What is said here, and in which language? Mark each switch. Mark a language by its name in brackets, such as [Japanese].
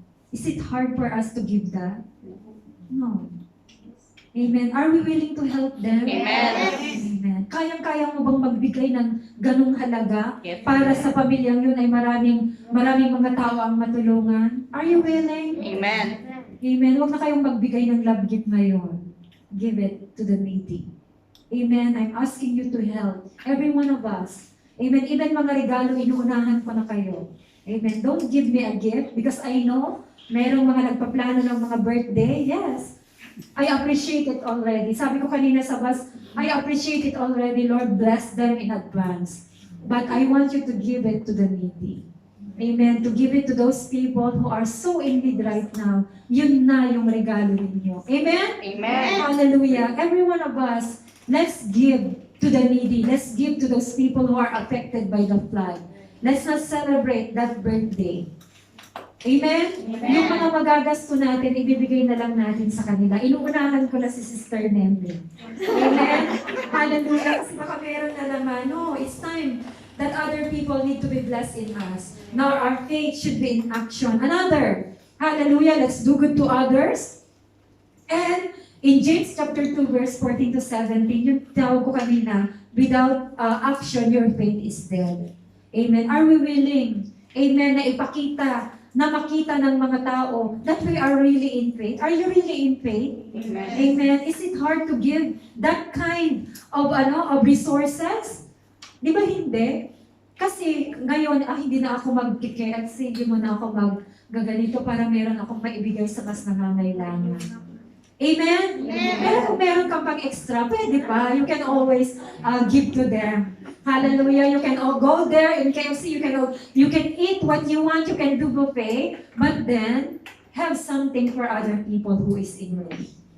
[English] Is it hard for us to give that? No. Amen. Are we willing to help them? Amen. [Filipino] Amen. Kayang-kaya mo bang magbigay ng ganung halaga [English] Yes. [Filipino] para sa pamilyang yun ay maraming mga tao ang matulungan? [English] Are you willing? Amen. Amen. [Filipino] Huwag na kayong magbigay ng love gift ngayon. [English] Give it to the needy. Amen. I'm asking you to help. Every one of us. Amen. [Filipino] Even mga regalo, inuunahan ko na kayo. [English] Amen. Don't give me a gift because I know [Filipino] merong mga nagpaplano ng mga birthday. [English] Yes. I appreciate it already. [Filipino] Sabi ko kanina sa bus, [English] I appreciate it already. Lord, bless them in advance. But I want you to give it to the needy. Amen. To give it to those people who are so in need right now. [Filipino] Yun na yung regalo ninyo. Amen? [English] Amen. Hallelujah. Every one of us, let's give to the needy. Let's give to those people who are affected by the flood. Let's not celebrate that birthday. Amen? Amen. [Filipino] Yung mga magagasto natin, ibibigay na lang natin sa kanila. Inuunahan ko na si Sister Nemi. Amen? Hallelujah. Kasi baka meron na naman. [English] No, it's time that other people need to be blessed in us. Now, our faith should be in action. Another. Hallelujah. Let's do good to others. And In James chapter 2, verse 14 to 17, [Filipino] yung tawag ko kanina, [English] without action, your faith is dead. Amen. Are we willing, amen, [Filipino] na ipakita, na makita ng mga tao [English] that we are really in faith? Are you really in faith? Amen. Amen. Is it hard to give that kind of resources? [Filipino] Di ba hindi? Kasi ngayon, hindi na ako mag-kikets, hindi mo na ako maggaganito para meron akong maibigay sa mas nangangailangan. Amen? Pero kung meron kang pang extra, pwede pa. [English] You can always give to them. Hallelujah. You can all go there in KFC. You can eat what you want. You can do buffet. But then, have something for other people who is in need.